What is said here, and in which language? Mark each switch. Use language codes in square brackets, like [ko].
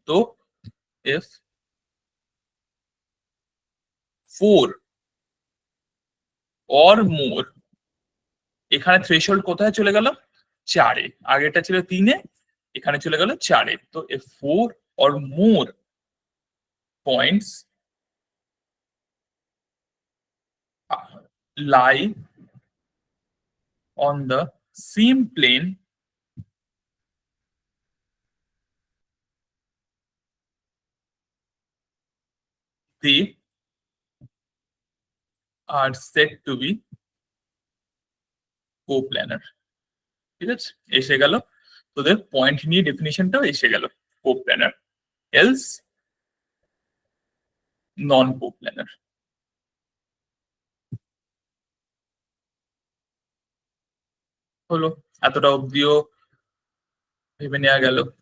[bn] তো F 4 or more, এখানে threshold কোথায় চলে গেল? 4-এ। আগেটা ছিল 3-এ, এখানে চলে গেল 4-এ। তো 4 or more points [en] lie on the same plane they are said to be co-planar। [bn] ঠিক আছে, এসে গেল তোদের পয়েন্ট নিয়ে ডেফিনিশনটাও এসে গেল। [en] co-planar else non co-planar। [bn] হলো, এতটা অব্দিও ভেবে নেওয়া গেল।